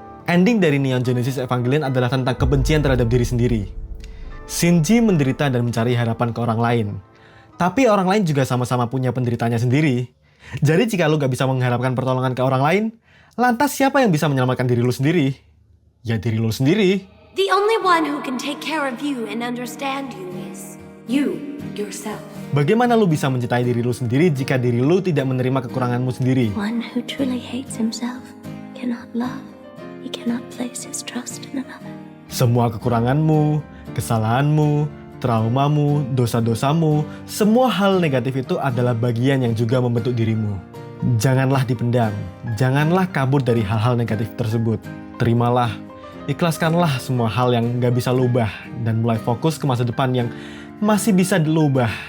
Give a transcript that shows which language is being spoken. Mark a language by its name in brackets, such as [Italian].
[Indonesian] Ending dari Neon Genesis Evangelion adalah tentang kebencian terhadap diri sendiri. Shinji menderita dan mencari harapan ke orang lain. Tapi orang lain juga sama-sama punya penderitanya sendiri. Jadi jika lu gak bisa mengharapkan pertolongan ke orang lain, lantas siapa yang bisa menyelamatkan diri lu sendiri? Ya diri lu sendiri. [English] The only one who can take care of you and understand you is you yourself. [Indonesian] Bagaimana lu bisa mencintai diri lu sendiri jika diri lu tidak menerima kekuranganmu sendiri? [English] One who truly hates himself cannot love. He cannot place his trust in another. [Indonesian] Semua kekuranganmu, kesalahanmu, traumamu, dosa-dosamu, semua hal negatif itu adalah bagian yang juga membentuk dirimu. Janganlah dipendam, janganlah kabur dari hal-hal negatif tersebut. Terimalah, ikhlaskanlah semua hal yang gak bisa lu ubah dan mulai fokus ke masa depan yang masih bisa lu ubah.